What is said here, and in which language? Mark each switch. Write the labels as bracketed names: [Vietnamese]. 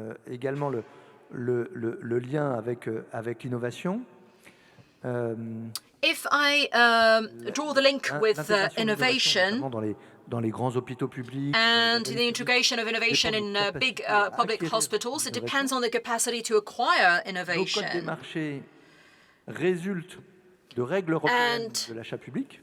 [French] Également le lien avec l'innovation. [English] If I draw the link with innovation, [French] dans les grands hôpitaux publics, [English] and the integration of innovation in big public hospitals, it depends on the capacity to acquire innovation. [French] Nos codes des marchés résultent de règles européennes de l'achat public.